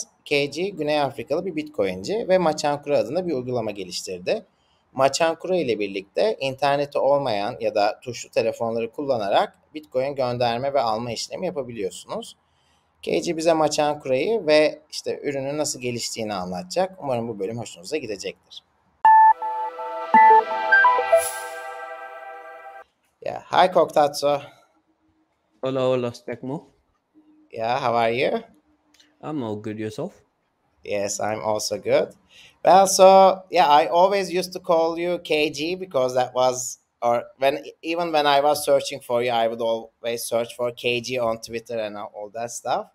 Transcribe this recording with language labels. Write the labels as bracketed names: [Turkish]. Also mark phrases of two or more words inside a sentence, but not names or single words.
[Turkish] KG, Güney Afrikalı bir Bitcoin'ci ve Machankura adında bir uygulama geliştirdi. Machankura ile birlikte interneti olmayan ya da tuşlu telefonları kullanarak Bitcoin gönderme ve alma işlemi yapabiliyorsunuz. KG bize Machankura'yı ve işte ürünün nasıl geliştiğini anlatacak. Umarım bu bölüm hoşunuza gidecektir. [English] Yeah, hi Koktatsu. [Spanish] Hola, hola, Stegmo. [English] Yeah, how are you? I'm all good. Yourself? Yes, I'm also good. Well, so yeah, I always used to call you KG because that was, or even when I was searching for you, I would always search for KG on Twitter and all that stuff.